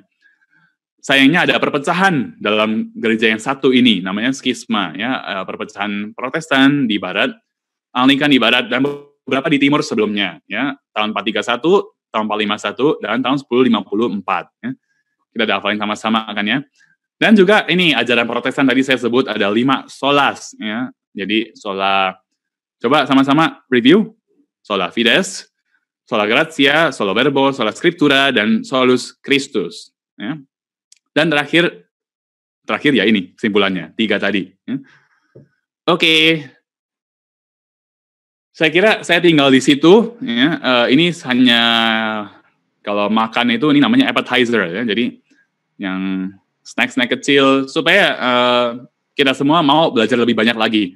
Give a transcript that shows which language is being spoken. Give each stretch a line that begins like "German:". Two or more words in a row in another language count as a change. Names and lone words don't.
Indonesian: Sayangnya ada perpecahan dalam gereja yang satu ini, namanya skisma, ya, perpecahan Protestan di barat, Anglikan di barat, dan beberapa di timur sebelumnya, ya, tahun 431, tahun 451, dan tahun 1054. Ya. Kita udah hafalin sama-sama kan ya. Dan juga ini ajaran Protestan tadi saya sebut ada 5 solas, ya. Jadi sola, coba sama-sama review.
Latin: Sola fides, sola gratia, sola verbo, sola scriptura, dan solus Christus.
Indonesian: Ya. Dan terakhir ya ini kesimpulannya, 3 tadi. Ya. Oke. Saya kira saya tinggal di situ. Ya. Ini hanya kalau makan itu ini namanya appetizer, ya. Jadi yang snack-snack kecil supaya kita semua mau belajar lebih banyak lagi.